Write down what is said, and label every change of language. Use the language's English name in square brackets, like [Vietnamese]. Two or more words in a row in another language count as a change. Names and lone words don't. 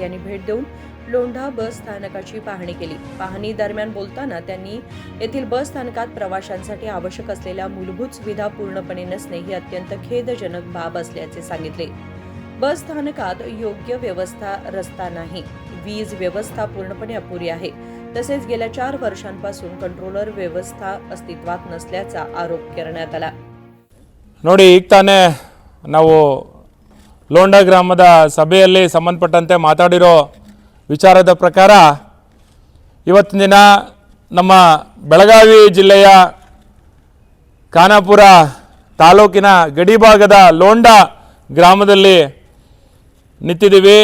[Marathi] यांनी भेट देऊन लोंढा बस स्थानकाची पाहणी केली. पाहणी दरम्यान बोलताना त्यांनी येथील बस स्थानकात प्रवाशांसाठी आवश्यक असलेल्या मूलभूत सुविधा पूर्णपणे नसणे ही अत्यंत खेदजनक बाब असल्याचे सांगितले. बस स्थानकात योग्य व्यवस्था रस्ता नाही, वीज व्यवस्था पूर्णपणे अपुरी आहे. तसेच गेल्या 4 वर्षांपासून कंट्रोलर व्यवस्था अस्तित्वात नसल्याचा आरोप करण्यात आला. [Kannada] ನೋಡಿ, ಈಗ ತಾನೇ ನಾವು ಲೋಂಡಾ ಗ್ರಾಮದ ಸಭೆಯಲ್ಲಿ ಸಂಬಂಧಪಟ್ಟಂತೆ ಮಾತಾಡಿರೋ ವಿಚಾರದ ಪ್ರಕಾರ ಇವತ್ತಿನ ದಿನ ನಮ್ಮ ಬೆಳಗಾವಿ ಜಿಲ್ಲೆಯ ಖಾನಾಪುರ ತಾಲೂಕಿನ ಗಡಿಭಾಗದ ಲೋಂಡಾ ಗ್ರಾಮದಲ್ಲಿ ನಿಂತಿದ್ದೀವಿ.